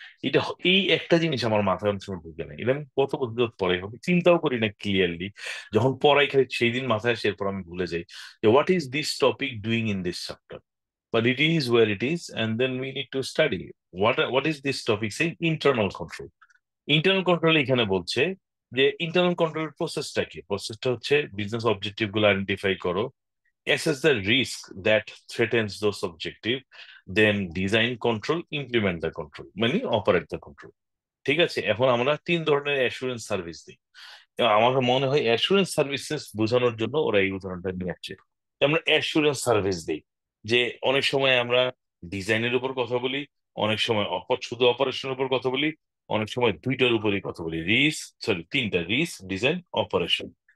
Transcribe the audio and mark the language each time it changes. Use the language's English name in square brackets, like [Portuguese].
[Bangla] এটা এই একটা জিনিস আমার মাথায় অনেক সময় ঢুকে না, এটা আমি কত বছর পরে হবে চিন্তাও করি না ক্লিয়ারলি। যখন পড়াই খালি সেই দিন মাথায় আসে, এরপর আমি ভুলে যাই যে [English] What is this topic doing in this chapter. But it is what it is, and then we need to study what is this topic সেই internal control. [Bangla] ইন্টারনাল কন্ট্রোল এখানে বলছে যে ইন্টারনাল কন্ট্রোল প্রসেসটা কি? প্রসেসটা হচ্ছে বিজনেস অবজেক্টিভ গুলো identify করো, [English] assess the risk that threatens those objective, then design control, implement the control, মানে operate the control। [Bangla] ঠিক আছে, এখন আমরা 3 ধরনের অ্যাসুরেন্স সার্ভিস দিই। এবং আমার মনে হয় অ্যাসুরেন্স সার্ভিসেস বোঝানোর জন্য ওরা এই উদাহরণটা নিয়ে আসছে। আমরা অ্যাসুরেন্স সার্ভিস দিই, যে অনেক সময় আমরা ডিজাইনের উপর কথা বলি, অনেক সময় শুধু অপারেশনের উপর কথা বলি, অনেক সময় দুইটার উপরেই কথা বলি, তিনটা: রিস্ক, ডিজাইন, অপারেশন।